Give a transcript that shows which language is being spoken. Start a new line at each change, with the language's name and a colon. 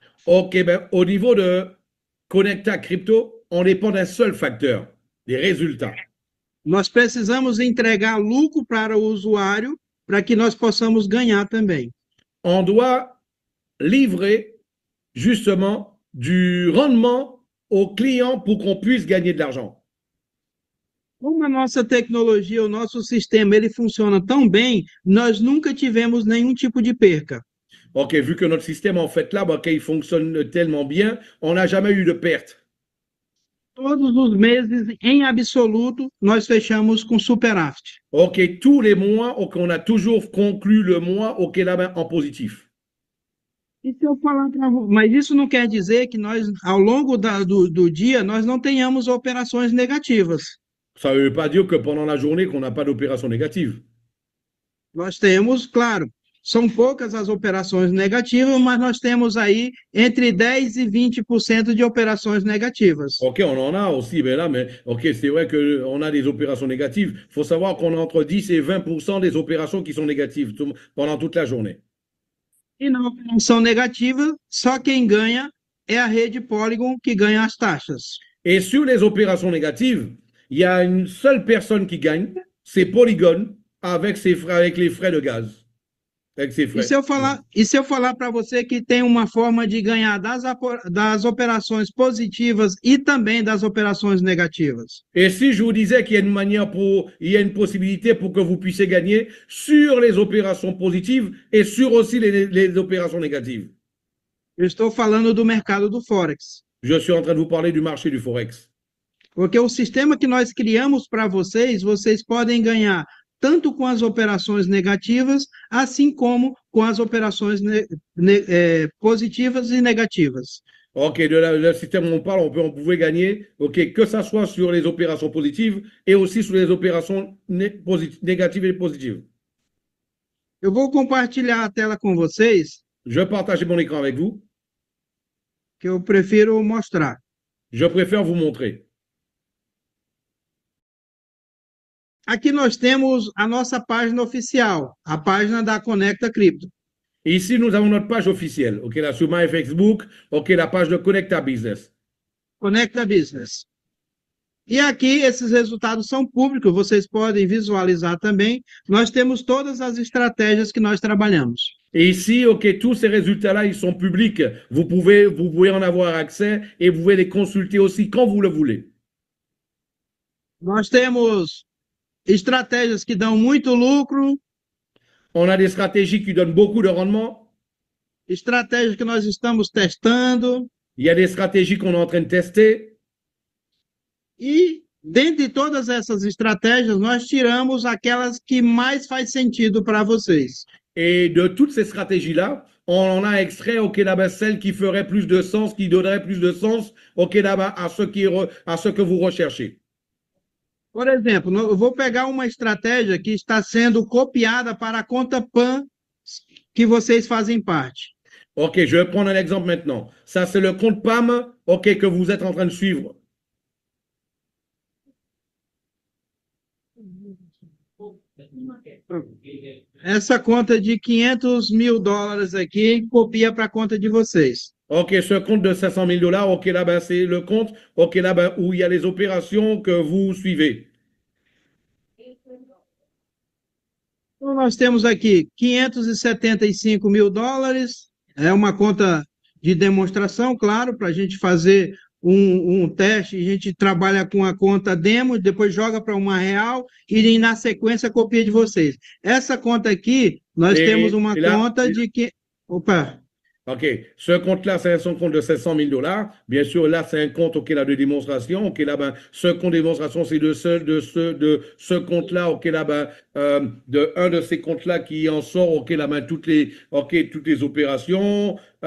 French: Ok, ben, au niveau de Connecta Crypto, on dépend d'un seul facteur, des résultats.
Portuguese: Nós precisamos entregar lucro para o usuário para que nós possamos ganhar também.
French: On doit livrer justement du rendement aux clients pour qu'on puisse gagner de l'argent.
Portuguese: Como a nossa tecnologia, o nosso sistema, ele funciona tão bem, nós nunca tivemos nenhum tipo de perca.
French: Ok, vu que notre système, en fait, là, bah, il fonctionne tellement bien, on n'a jamais eu de perte.
Portuguese: Todos os meses, em absoluto, nós fechamos com superávit.
French: Ok, tous les mois, ok, on a toujours conclu le mois, ok, là-bas, en positif.
Portuguese: E se eu falar para mas isso não quer dizer que nós, ao longo do dia, nós não tenhamos operações negativas.
French: Ça ne veut pas dire que pendant la journée, qu'on n'a pas d'opération négative.
Portuguese: Nós temos, claro, são poucas as operações negativas, mas nós temos aí entre 10% e 20% de operações negativas.
French: Ok, on en a aussi, ben là, mais ok, c'est vrai qu'on a des opérations négatives. Il faut savoir qu'on a entre 10 et 20% des opérations qui sont négatives pendant toute la journée.
Portuguese: E na operação negativa, só quem ganha é a rede Polygon que ganha as taxas.
French: Et sur les opérations négatives, il y a une seule personne qui gagne, c'est Polygon avec ses frais, avec les frais de gaz. Avec ses
Portuguese: E
French: frais.
Portuguese: se eu falar para você que tem uma forma de ganhar das operações positivas e também das operações negativas?
French: Et si je vous disais qu'il y a une manière pour, il y a une possibilité pour que vous puissiez gagner sur les opérations positives et sur aussi les opérations négatives.
Portuguese: Eu estou falando do mercado do Forex.
French: Je suis en train de vous parler du marché du Forex.
Portuguese: Porque o sistema que nós criamos para vocês, vocês podem ganhar tanto com as operações negativas, assim como com as operações positivas e negativas.
French: Ok, le système où on parle, on pouvait gagner, ok, que ça soit sur les opérations positives et aussi sur les opérations négatives et positives.
Portuguese: Eu vou compartilhar a tela com vocês,
French: Je partage mon écran avec vous.
Portuguese: que eu prefiro mostrar.
French: Je préfère vous montrer.
Portuguese: Aqui nós temos a nossa página oficial, a página da Conecta Cripto.
French: Ici, nous avons notre page officielle, ok, là, sur My Facebook, ok, la page de Connecta Business.
Portuguese: Conecta Business. E aqui esses resultados são públicos, vocês podem visualizar também. Nós temos todas as estratégias que nós trabalhamos.
French: Et ici, ok, tous ces résultats-là, ils sont publics. Vous pouvez en avoir accès et vous pouvez les consulter aussi quand vous le voulez.
Portuguese: Nós temos estratégias que dão muito lucro,
French: On a des stratégies qui donnent beaucoup de rendement.
Portuguese: estratégias que nós estamos testando.
French: Il y a des stratégies qu'on est en train de tester.
Portuguese: E, dentre todas essas estratégias, nós tiramos aquelas que mais faz sentido para vocês.
French: Et de toutes ces stratégies-là, on en a extrait, ok, là-bas, celles qui feraient plus de sens, qui donneraient plus de sens, ok, là-bas, à ce que vous recherchez.
Portuguese: Por exemplo, eu vou pegar uma estratégia que está sendo copiada para a conta PAN que vocês fazem parte.
French: Ok, je vais prendre un exemple maintenant. Ça, c'est le compte PAM, ok, que vous êtes en train de suivre.
Portuguese: Essa conta de $500 mil aqui copia para a conta de vocês.
French: OK, ce compte de 500 000 dollars, OK, là, ben, c'est le compte, OK, là, ben, où il y a les opérations que vous suivez.
Portuguese: Então, nós temos aqui 575 mil dólares, é uma conta de demonstração, claro, para a gente fazer um teste, a gente trabalha com a conta demo, depois joga para uma real e na sequência copia de vocês. Essa conta aqui, nós temos uma
French: Et là,
Portuguese: conta de que. Opa! OK.
French: Ce compte-là, c'est un compte de 700 000 dollars. Bien sûr, là, c'est un compte, OK, là, de démonstration. OK, là, ben, ce compte de démonstration, c'est de ce compte-là, OK, là, ben, de un de ces comptes-là qui en sort, OK, là, ben, toutes les opérations.